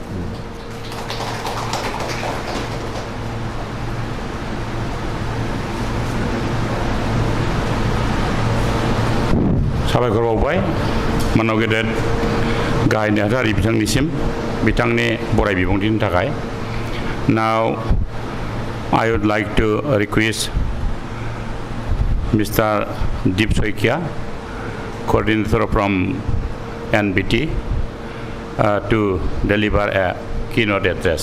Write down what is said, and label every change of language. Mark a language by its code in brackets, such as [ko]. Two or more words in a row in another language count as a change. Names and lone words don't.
[brx] साबायखर बावबाय मानव गेदेर गाहाय नेहाथारि बिथांनिसिम बिथांनि बराय बिबुंथिनि थाखाय। [en] Now I would like to request Mr. Deep Soikia, coordinator from NBT, to deliver a keynote address.